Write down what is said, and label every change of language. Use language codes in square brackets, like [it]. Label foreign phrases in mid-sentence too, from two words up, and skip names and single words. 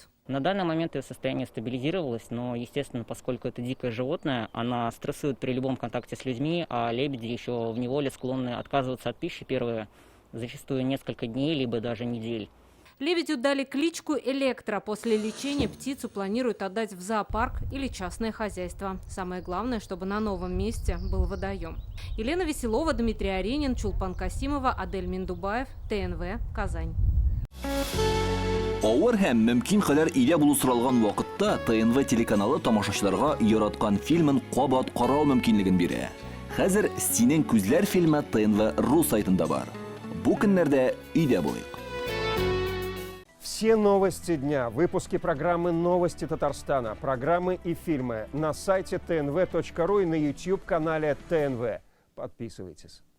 [ru] На данный момент ее состояние стабилизировалось, но, естественно, поскольку это дикое животное, она стрессует при любом контакте с людьми, а лебеди еще в неволе склонны отказываться от пищи первые, зачастую несколько дней, либо даже недель. Лебедю дали кличку Электро. После лечения птицу планируют отдать в зоопарк или частное хозяйство. Самое главное, чтобы на новом месте был водоем. Елена Веселова, Дмитрий Аренин, Чулпан Касимова, Адель Миндубаев, ТНВ, Казань. [tt] Авыр һәм мөмкин кадәр илә булу соралган вакытта ТНВ телеканалы тамашачыларга яраткан фильмын кабат карау мөмкинлеген бирә. Хәзер "Синең күзләр" фильмы ТНВ.ру сайтында бар. Бу көннәрдә өйдә булыйк. [ru] Все новости дня, выпуски программы «Новости Татарстана», программы и фильмы на сайте tnv.ru и на YouTube-канале ТНВ. Подписывайтесь.